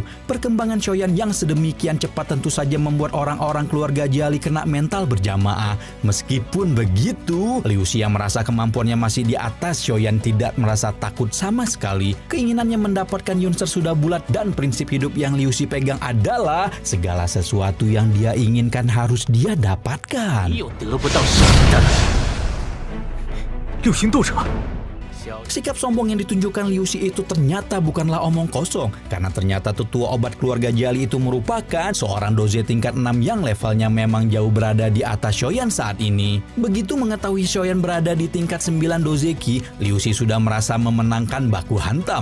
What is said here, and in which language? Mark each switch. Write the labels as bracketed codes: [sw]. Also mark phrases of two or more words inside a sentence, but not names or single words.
[id] Perkembangan Xiaoyan yang sedemikian cepat tentu saja membuat orang-orang keluarga Jiali kena mental berjamaah. Meskipun begitu, Liu Xi yang merasa kemampuannya masih di atas Xiaoyan tidak merasa takut sama sekali. Keinginannya mendapatkan Yunser sudah bulat dan prinsip hidup yang Liu Xi pegang adalah segala sesuatu yang dia inginkan harus dia dapatkan. [zh] 你有得不到什么的。六星斗者， [id] Sikap sombong yang ditunjukkan Liu Xi itu ternyata bukanlah omong kosong, karena ternyata tetua obat keluarga Jiali itu merupakan seorang doze tingkat 6 yang levelnya memang jauh berada di atas Xiaoyan saat ini. Begitu mengetahui Xiaoyan berada di tingkat 9 dozeki, Liu Xi sudah merasa memenangkan baku hantam.